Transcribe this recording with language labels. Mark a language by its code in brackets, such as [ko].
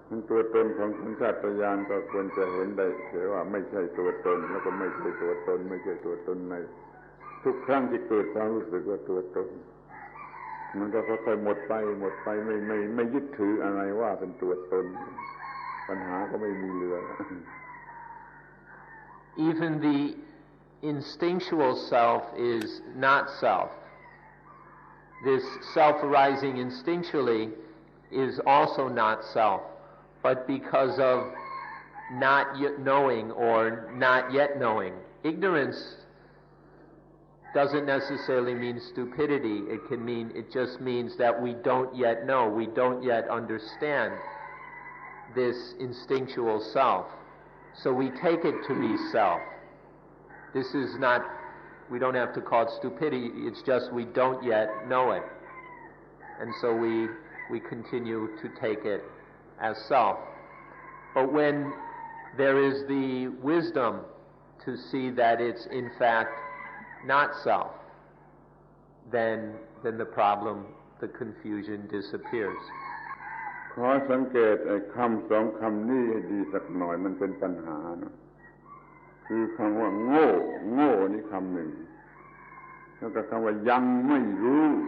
[th] ตัวตนของสัญชาตญาณก็ควรจะเห็นได้เสียว่าไม่ใช่ตัวตนแล้วก็ไม่ใช่ตัวตนไม่ใช่ตัวตนในทุกครั้งที่เกิดความรู้สึกว่าตัวตนมันก็ค่อยๆหมดไปไม่ยึดถืออะไรว่าเป็นตัวตนปัญหาก็ไม่มีเหลือ [en] Even the instinctual self is not self. This self arising instinctually is also not self, but because of not yet knowing or not yet knowing. Ignorance doesn't necessarily mean stupidity. It just means that we don't yet know, we don't yet understand this instinctual self. So we take it to be self. This is not, we don't have to call it stupidity, it's just we don't yet know it. And so we continue to take it as self. But when there is the wisdom to see that it's in fact not self, then the problem, the confusion disappears. [th] ขอสังเกตไอ้คำสองคำนี้ให้ดีสักหน่อยมันเป็นปัญหานะคือคำว่าโง่นี่คำหนึ่งแล้วก็คำว่ายังไม่รู้